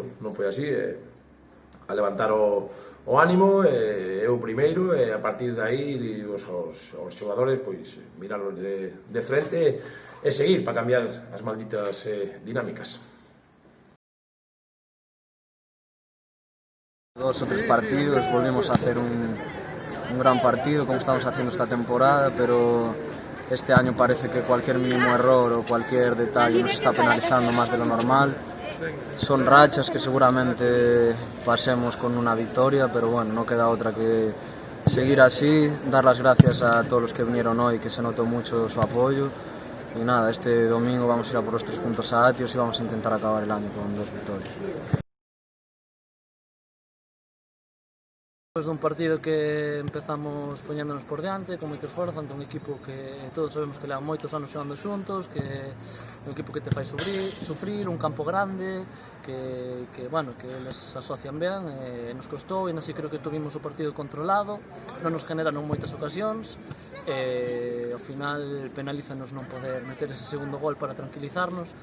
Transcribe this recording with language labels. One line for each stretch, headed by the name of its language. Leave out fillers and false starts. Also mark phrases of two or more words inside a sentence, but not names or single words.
Galician: Non foi así, a levantar o ánimo, eu primeiro, e a partir de aí os xogadores pois mirarlos de frente e seguir para cambiar as malditas dinámicas.
Spanish: 2 o 3 partidos volvimos a hacer un gran partido como estamos haciendo esta temporada, pero este año parece que cualquier mínimo error o cualquier detalle nos está penalizando más de lo normal. Son rachas que seguramente pasemos con una victoria, pero bueno, no queda otra que seguir así, dar las gracias a todos los que vinieron hoy, que se notó mucho su apoyo. Y nada, este domingo vamos a ir a por los 3 puntos a Atios y vamos a intentar acabar el año con 2 victorias.
Galician: Despois dun partido que empezamos poñéndonos por diante, con moito esforzo, ante un equipo que todos sabemos que leva moitos anos xogando xuntos, que é un equipo que te fai sufrir, un campo grande, que les asocian ben, nos costou, e así creo que tuvimos o partido controlado, non nos generaron moitas ocasións, e ao final penalízanos non poder meter ese segundo gol para tranquilizarnos.